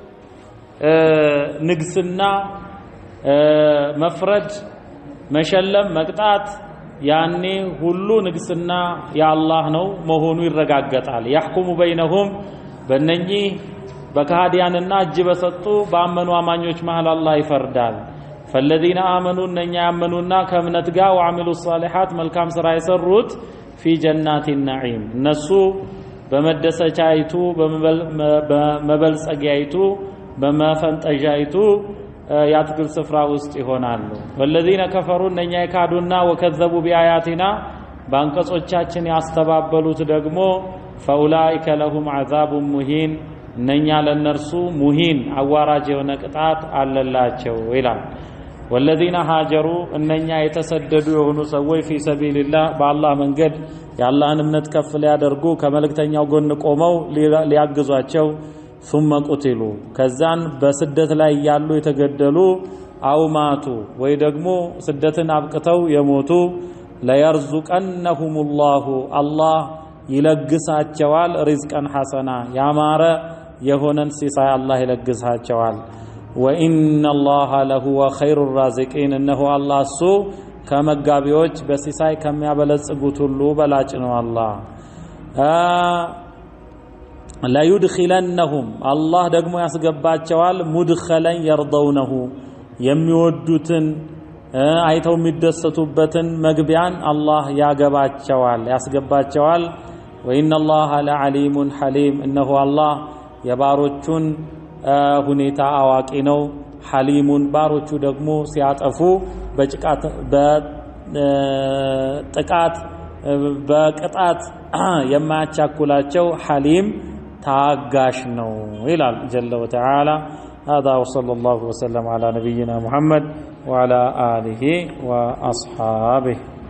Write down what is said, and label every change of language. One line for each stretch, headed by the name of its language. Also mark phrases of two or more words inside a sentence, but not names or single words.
Amharic: ንግስና መፍረድ መሸለም መቅጣት ያኔ ሁሉ ንግስና ያላህ ነው መሆኑ ይረጋገጣል።
Arabic: يحكم بينهم
Amharic: በእነኚህ በካህዲያንና እጅ በሰጡ ባመኑ አማኞች መሃል አላህ ይፈርዳል።
Arabic: فالذين آمنوا
Amharic: እነኛ ያመኑና ከእምነት ጋር
Arabic: وعملوا الصالحات
Amharic: መልካም ስራ የሰሩት
Arabic: في جنات النعيم
Amharic: እነሱ በመደሰቻይቱ በመበልጸጊያይቱ በመፈንጠጃይቱ ያትክል ስፍራ ውስጥ ይሆናሉ።
Arabic: والذين كفروا
Amharic: እነኛ የካዱና
Arabic: وكذبوا بآياتنا
Amharic: ባንቀጾቻችን ያስተባበሉት ደግሞ
Arabic: فأولئك لهم عذاب مهين
Amharic: እነኛ ለነርሱ ሙሂን አዋራጅ የሆነ ቅጣት አለላቸው ይላል።
Arabic: والذين هاجروا
Amharic: እነኛ የተሰደዱ የሆኑ ሰዎች
Arabic: في سبيل الله
Amharic: በአላህ መንገድ የአላህን እምነት ከፍ ሊያደርጉ ከመልእክተኛው ጎን ቆመው ሊያግዟቸው
Arabic: ثم قتلوا
Amharic: ከዛን በስደት ላይ ያሉ የተገደሉ አውማቱ ወይ ደግሞ ስደትን አብቅተው የሞቱ
Arabic: ليرزقنهم الله
Amharic: አላህ ይለግሳቸዋል
Arabic: رزقا حسنا
Amharic: ያማረ የሆነን ሲሳይ አላህ ይለግሳቸዋል።
Arabic: وإن الله لهو خير الرازقين
Amharic: እነሆ አላህ እሱ ከመጋቢዎች በሲሳይ ከሚያበለጽጉት ሁሉ በላጭ ነው። አላህ
Arabic: لا يدخلنهم
Amharic: አላህ ደግሞ ያስገባቸዋል
Arabic: مدخلا يرضونه
Amharic: የሚወዱትን አይተው የሚደሰቱበትን መግቢያን አላህ ያስገባቸዋል።
Arabic: وإن الله لعليم حليم
Amharic: እነሆ አላህ የባሮቹን ሁኔታ አዋቂ ነው። ሐሊሙን ባሮቹ ደግሞ ሲያጠፉ በቅጣት የማያቻኩላቸው ሐሊም ታጋሽ ነው ይላል
Arabic: جل وتعالى። هذا وصلى الله وسلم على نبينا محمد وعلى آله وأصحابه